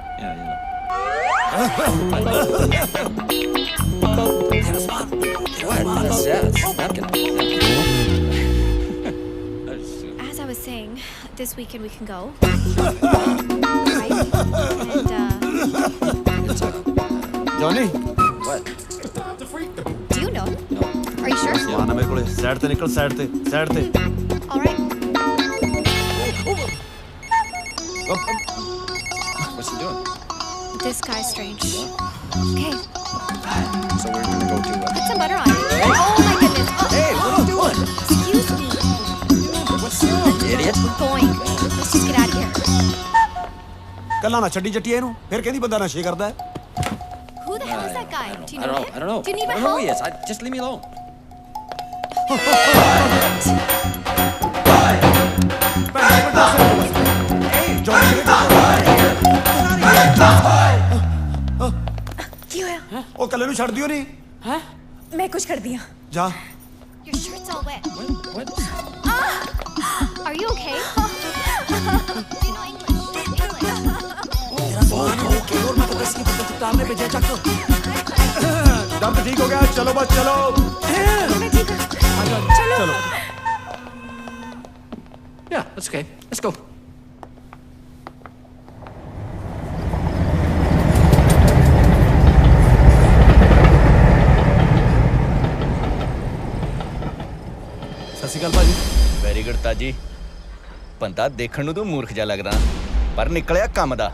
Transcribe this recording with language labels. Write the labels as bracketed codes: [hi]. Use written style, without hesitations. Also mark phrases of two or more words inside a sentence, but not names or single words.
[en] As I was saying, this weekend we can go. Right? And, Johnny? What? do you know? Are you sure? [pa] ਸਮਾਨ ਆ ਮੇਰੇ ਕੋਲੇ ਸਾਈਡ ਤੇ ਨਿਕਲ ਸਾਈਡ ਤੇ [en] All right. What's he doing? This guy's strange. Okay, So we're gonna go to. put some butter on it. Oh my goodness. Oh, Hey, what are you doing? excuse me. What's wrong, idiot? We're going. Let's just get out of here. [pa] ਕੱਲਾ ਨਾ ਛੱਡੀ ਜੱਟੀ ਇਹਨੂੰ ਫਿਰ ਕਹਿੰਦੀ ਬੰਦਾ ਨਸ਼ੇ ਕਰਦਾ ਹੈ। [en] Who the hell is that guy? Do you know him? I don't know. Do you need I my don't know who he help? is. Just leave me alone. [pa] ਕੀ ਹੋਇਆ? ਉਹ ਕੱਲੇ ਨੂੰ ਛੱਡ ਦਿਓ ਨਹੀਂ। ਮੈਂ ਕੁਝ ਕਰਦੀ ਹਾਂ। ਜਾ। [en] Your shirt's all wet. What? Are you okay? Do you know English? [pa] ਤਾਰਨੇ ਭੇਜਿਆ ਚੱਕ। ਦਰਦ ਠੀਕ ਹੋ ਗਿਆ ਚਲੋ ਬਸ ਚਲੋ। ਚਲੋ। [en] Yeah, that's okay. Let's go. [pa] ਸਤਿ ਸ਼੍ਰੀ ਅਕਾਲ ਭਾਜੀ। [en] very good [pa] ਤਾਜੀ। ਬੰਦਾ ਦੇਖਣ ਨੂੰ ਤੂੰ ਮੂਰਖ ਜਿਹਾ ਲੱਗਦਾ ਪਰ ਨਿਕਲਿਆ ਕੰਮ ਦਾ।